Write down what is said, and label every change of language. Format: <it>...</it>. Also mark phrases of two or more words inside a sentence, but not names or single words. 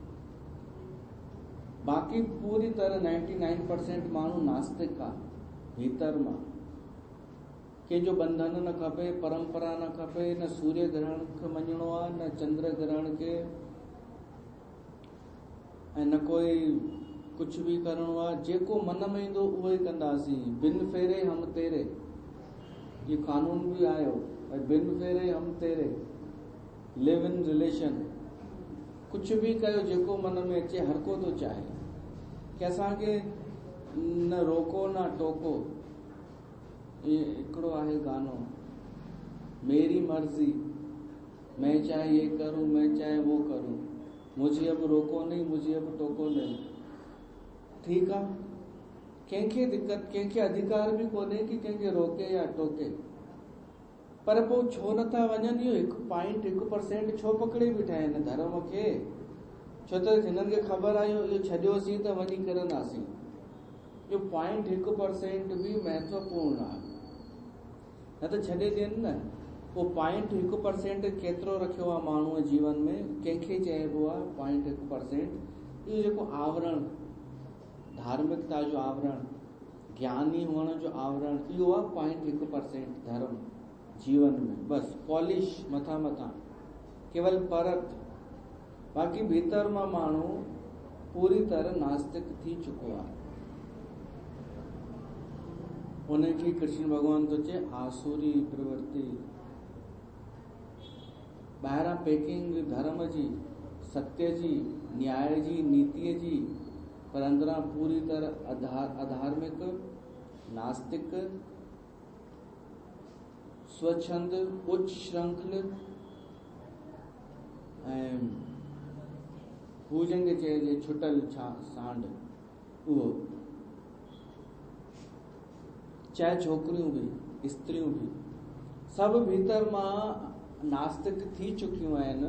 <sd>बाक़ी पूरी तरह 99% माण्हू नास्तिक आहे भीतर मां। कंहिंजो बंधन न खपे, परंपरा न खपे, न सूर्य ग्रहण खे मञिणो आहे, न चंद्र ग्रहण खे, ऐं न कोई कुछ भी करणो आहे। जेको मन में ईंदो उहो ई कंदासीं।</sd> <hi>बिन फेरे हम तेरे, ये कानून भी आयो, बिन फेरे हम तेरे,</hi> <en>live-in relation.</en> <sd>कुछ भी कयो जेको मन में अचे, हर को तो चाहे कि असांखे न रोको न टोको। ये हिकिड़ो आहे गानो,</sd> <hi>मेरी मर्जी, मैं चाहे ये करूं, मैं चाहे वो करूं, मुझे अब रोको नहीं, मुझे अब टोको नहीं।</hi> <sd>ठीक आहे, कंहिंखे दिक़त, कंहिंखे अधिकार भी कोन्हे कि कंहिंखे रोके या टोके। पर पोइ छो नथा वञनि? इहो 0.1% छो पकड़े बीठा आहिनि धर्म खे? छो त हिननि खे ख़बर आहे इहो छॾियोसीं त वञी किरंदासीं। इहो 0.1% भी महत्वपूर्ण आहे, न त छॾे ॾियनि न। उहो 0.1% केतिरो रखियो आहे माण्हूअ जीवन में? कंहिंखे चइबो आहे 0.1%? इहो जेको आवरण, धार्मिकता जो आवरण, ज्ञानी हुअण जो आवरण, इहो आहे 0.1% धर्म जीवन में। बस पॉलिश मथां मथां, केवल परत। बाक़ी भीतर मां माण्हू पूरी तरह नास्तिक थी चुको आहे। उनखे कृष्ण भगवान थो चए आसुरी प्रवृत्ति। ॿाहिरां पैकिंग धर्म जी, सत्य जी, न्याय जी, नीतिअ जी, पर अंदरां पूरी तरह अधार्मिक, नास्तिक, स्वच्छंद, उच्च श्रृंखल ऐं हू जंहिंखे चइजे छुटल सांड, उहो। चाहे छोकिरियूं भी, स्त्रियूं भी, सभु भीतर मां नास्तिक थी चुकियूं आहिनि।</sd>